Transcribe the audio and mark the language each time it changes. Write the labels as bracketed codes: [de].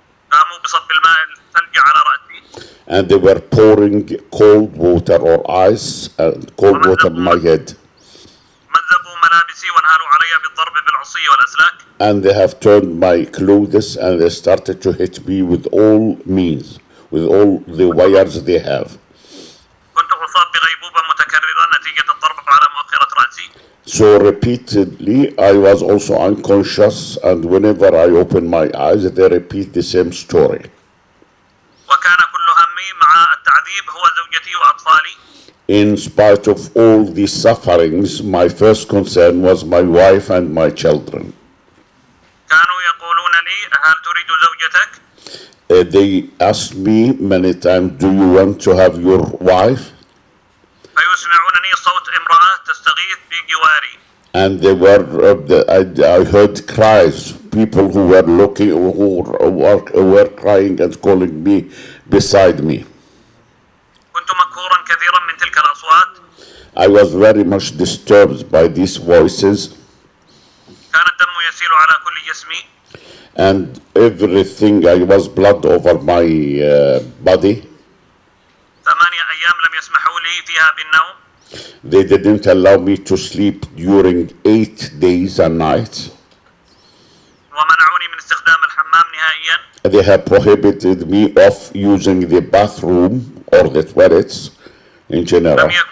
[ar] قاموا بصب الماء الثلج على رأسي. [en] And they were pouring cold water or ice and cold water on my head. [ar] مزقوا ملابسي وانهالوا علي بالضرب بالعصي والأسلاك. [en] And they have turned my clothes and they started to hit me with all means, with all the wires they have. [ar] كنت أصاب بغيبوبة متكررة نتيجة الضرب على مؤخرة رأسي. [en] So repeatedly, I was also unconscious, and whenever I open my eyes, they repeat the same story. [ar] وكان كل همي مع التعذيب هو زوجتي وأطفالي. [en] In spite of all these sufferings, my first concern was my wife and my children. [ar] كانوا يقولون لي هل تريد زوجتك؟ [en] They asked me many times, do you want to have your wife? [ar] فيسمعونني صوت امرأة تستغيث بجواري. [en] And they were, I heard cries, people who were looking, who were crying and calling me beside me. [ar] كنت مقهورا كثيرا من تلك الأصوات. [en] I was very much disturbed by these voices. [ar] كان الدم يسيل على كل جسمي. [en] And everything, I was blood over my body. [ar] 8 أيام لم يسمحوا لي فيها بالنوم. [en] They didn't allow me to sleep during 8 days and nights. [ar] ومنعوني من استخدام الحمام نهائيا. [en] They have prohibited me of using the bathroom or the toilets in general.